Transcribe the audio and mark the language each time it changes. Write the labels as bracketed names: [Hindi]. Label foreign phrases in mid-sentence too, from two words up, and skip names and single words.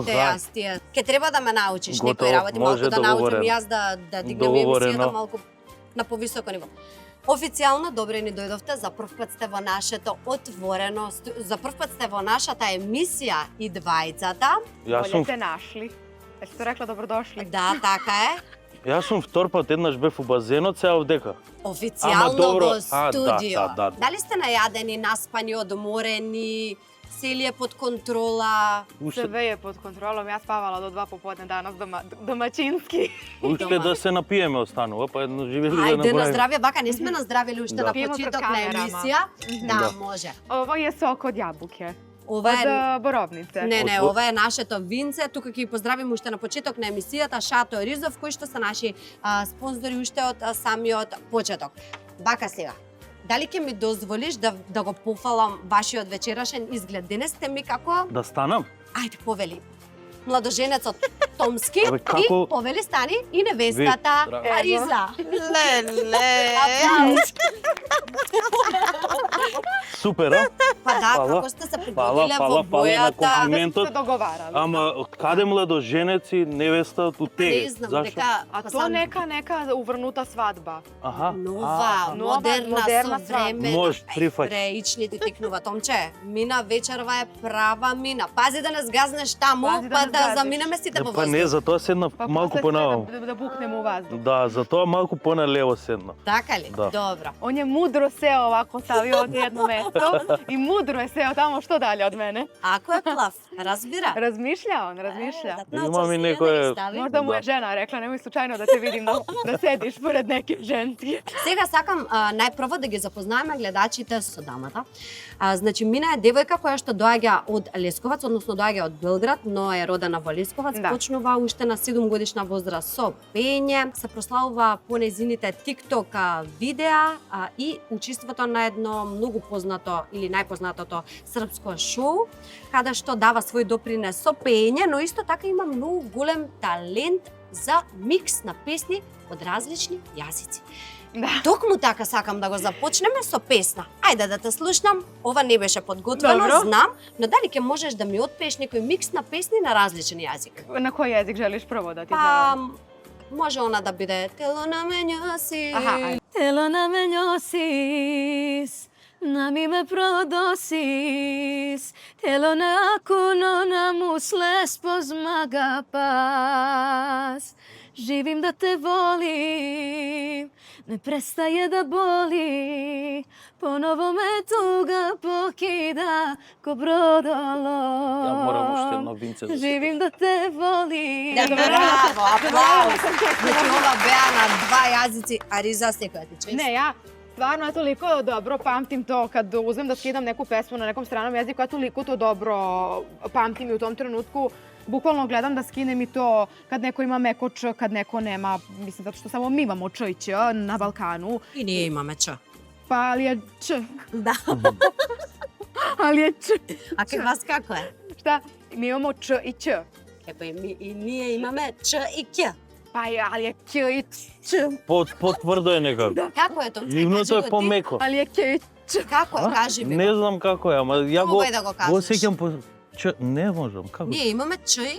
[Macedonian] сите јас тие. Ке треба да ме научиш Готово, некои работи, може, малку да научам договорено. јас да дигнем Договорено. емисијата малку на повисоко ниво. Официјално добре ни дојдовте, за прв пат сте во нашето отворено, за прв пат сте во нашата емисија и двајцата. Јас [Serbian] Bolje [Macedonian] сум [Serbian] te našli. Jesi to rekla dobrodošli? [Macedonian] Да, така е. Јас сум втор пат, еднаш бев у базенот, сега овдека. Ама Официјално добро. во А, да, студио. да. Дали сте најадени, наспани, одморени, се ли е под контрола? [Serbian] Sve je pod kontrolom, ja spavala do 2 popodne danas domaćinski. [Macedonian] Уште да се напиеме останува, па едно живе ли да Ајде на направиме. здравје, бака, не сме наздравили уште Да. на [Serbian] Пиемо пред [Macedonian] почеток на [Serbian] камерама. [Macedonian] емисија. Да, Да. може. [Serbian] Ovo je sok od jabuke. [Macedonian] Ова [Serbian] Od [Macedonian] е [Serbian] borovnice. [Macedonian] Не, ова е нашето винце. Тука ќе ги поздравиме уште на почеток на емисијата Шато Ризов, кои што се наши спонзори уште од самиот почеток. Бака сега, дали ќе ми дозволиш да го пофалам вашиот вечерашен изглед? Денес сте ми како... Да станам? Ајде, повели. Младоженецот Томски Абе, како- и повели стани и невестата Ви, драго. Ариза. [Serbian] Lele! [Macedonian] Аплауз. Супер, а? Па да, Фала. како сте се Фала, пригодиле во фала, фала на бојата. [Serbian] Da ste [Macedonian] комплиментот. [Serbian] se dogovarali. [Macedonian] Ама од каде младоженец и невеста у теге? Не знам, Зашо? дека... [Serbian] A [Macedonian] па [Serbian] to [Macedonian] сам- [Serbian] neka uvrnuta svadba. [Macedonian] Аха. Нова, модерна, модерна современа. Може, прифаќ. Реични ти текнува, Томче. Мина вечерва е права мина. Пази да не сгазнеш таму, Пази да па не да сгазиш. заминеме сите во Па не, воздух. затоа седна [Serbian] Pa [Macedonian] малку [Serbian] posle [Macedonian] понаваму. [Serbian] da buknemo u vazduh. [Macedonian] Да, затоа малку поналево седна. Така ли? Да. Добро. [Serbian] On je mudro seo ovako, stavio od jedno mesto i mudro je seo tamo što dalje od mene. [Macedonian] Ако е плав, разбира. [Serbian] Razmišlja on, razmišlja. [Macedonian] Имам и некое- [Serbian] Možda mu je žena rekla, nemoj slučajno da te vidim da sediš pored neke ženske. [Macedonian] Сега сакам најпрво да ги запознаеме гледачите со дамата. Значи, Мина е девојка која што доаѓа од Лесковац, односно доаѓа од Белград, но е родена во Лесковац. Да. Почнува уште на 7 годишна возраст со пење, се прославува по нејзините TikTok видеа и учеството на едно многу познато или најпознатото српско шоу, каде што дава свој допринес со пење, но исто така има многу голем талент за микс на песни од различни јазици. [Serbian] Da. [Macedonian] Токму така сакам да го започнеме со песна. Ајде да те слушнам. Ова не беше подготвено, Добро. знам, но дали ќе можеш да ми отпееш некој микс на песни на различен јазик? [Serbian] Na koji jezik želiš prvo da ti [Macedonian] Па, [Serbian] zavam? [Macedonian] може она да биде Тело на мене си. Аха, ајде. Telo na me njosis, na mi me prodosis, telo na akuno na musle spozmaga pas. [Serbian] Živim da te volim, ne prestaje da boli, ponovo me tuga pokida ko brodolom. [Macedonian] Ја морам уште едно винце да си. [Serbian] Živim da te volim. [Macedonian] Браво, аплауз. Значи ова беа на два јазици, Ариза секоја ти чест. [Serbian] Ne, ja stvarno ja toliko dobro pamtim to kad uzmem da skidam neku pesmu na nekom stranom jeziku, ja toliko to dobro pamtim i u tom trenutku bukvalno gledam da skinem i to kad neko ima meko č, kad neko nema, mislim, zato što samo mi imamo č i ć na Balkanu. [Macedonian] И ние имаме Ч. [Serbian] Pa ali je č, [Macedonian] Да. [Serbian] ali je č. [Macedonian] А кај вас како е? [Serbian] Šta? Mi imamo č i ć. [Macedonian] Епа и ние имаме Ч и Қ. [Serbian] Pa je, ali je ć i ć. [Macedonian] Потврдо е некако. Како е тоа? Ливното е помеко. [Serbian] Ali je ć i ć. [Macedonian] Како е, кажи ми. Не знам како е, ама ја го Пробај да го кажеш. го сеќам по не можам, како? Ние имаме Ч и